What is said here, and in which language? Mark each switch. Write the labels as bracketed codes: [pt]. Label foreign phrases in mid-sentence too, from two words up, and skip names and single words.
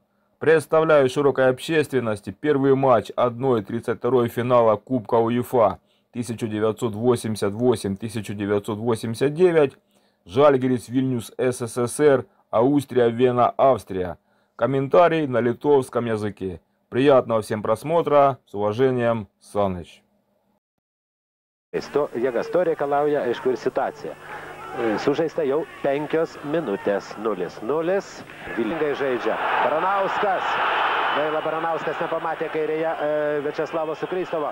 [ru] Представляю широкой общественности первый матч 1/32 финала Кубка УЕФА 1988-1989, Жальгирис Вильнюс СССР, Аустрия Вена Австрия. Комментарий на литовском языке. Приятного всем просмотра. С уважением, Саныч. [lt] Jėgas to reikalauja, aišku, ir situacija. Sužaista jau 5 minutės. 0-0. Vilingai žaidžia Baranauskas. Gaila, Baranauskas nepamatė kairėje Viačeslavo Sukrystovo.